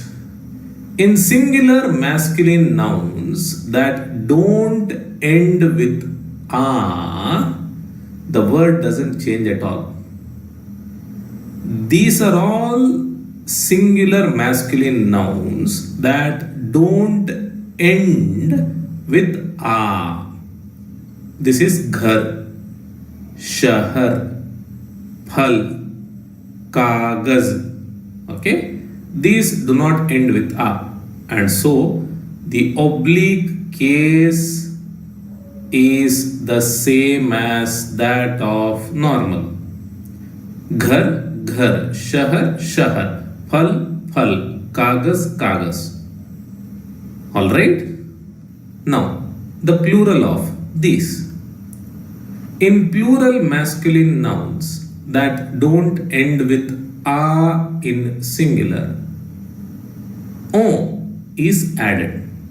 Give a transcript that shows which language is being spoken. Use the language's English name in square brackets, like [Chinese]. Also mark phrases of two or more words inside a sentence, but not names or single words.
[English] In singular masculine nouns that don't end with a, the word doesn't change at all. These are all singular masculine nouns that don't end with a. This is [Hindi] घर, शहर, फल, कागज़. [English] Okay? These do not end with a. And so the oblique case is the same as that of normal. [Hindi] घर, घर, शहर, शहर, फल, फल, कागज़, कागज़. [English] Alright? Now, the plural of these. In plural masculine nouns that don't end with a in singular, O is added.